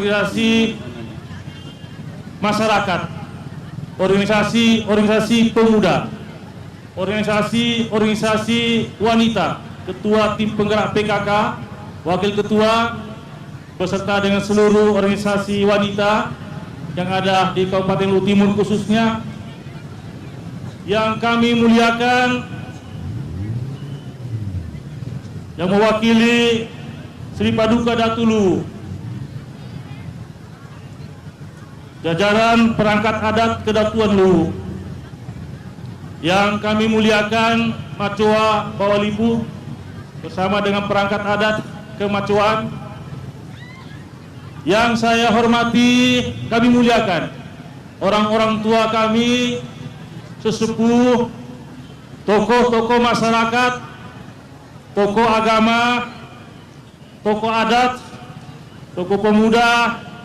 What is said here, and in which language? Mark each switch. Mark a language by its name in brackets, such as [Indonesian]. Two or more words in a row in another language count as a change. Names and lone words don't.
[Indonesian] masyarakat, organisasi pemuda, organisasi wanita, ketua tim penggerak PKK, wakil ketua, beserta dengan seluruh organisasi wanita yang ada di Kabupaten Luhuk Timur khususnya. Yang kami muliakan, yang mewakili Sri Paduka Datu Luhuk, jajaran perangkat adat Kedatuan Luhuk. Yang kami muliakan Macoa Bawalibu bersama dengan perangkat adat Kemacoan. Yang saya hormati, kami muliakan orang-orang tua kami, sesepuh, tokoh-tokoh masyarakat, tokoh agama, tokoh adat, tokoh pemuda,